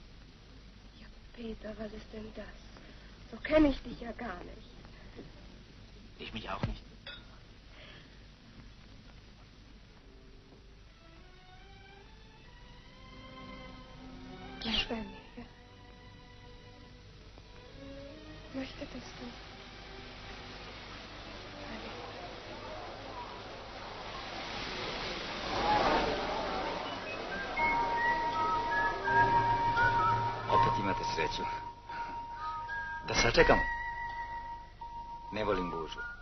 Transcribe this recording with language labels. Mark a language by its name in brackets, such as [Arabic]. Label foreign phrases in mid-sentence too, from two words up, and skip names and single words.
[German] Ja, Peter, was ist denn das? So kenne ich dich ja gar nicht. Ich mich auch nicht. Gleich bei mir, ja? Möchtest du? [Serbian] Opet imate sreću. Da sačekamo. Ne volim gužu.